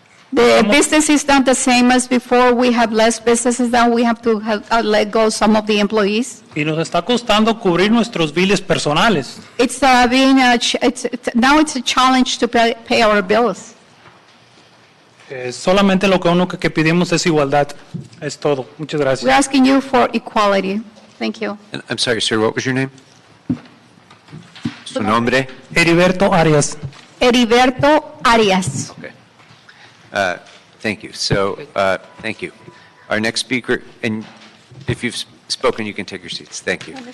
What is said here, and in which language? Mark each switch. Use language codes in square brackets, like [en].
[en] The business is not the same as before. We have less businesses now. We have to let go some of the employees. [es] y nos está costando cubrir nuestros biles personales. [en] It's now it's a challenge to pay our bills. [es] Solamente lo que pedimos es igualdad. Es todo. Muchas [en] We're [es] gracias. [en] asking you for equality. Thank you. And I'm sorry, sir, what was your name? [es] Su nombre? Heriberto Arias. Heriberto Arias. [en] Okay. Thank you. So, thank you. Our next speaker, and if you've spoken, you can take your seats. Thank you.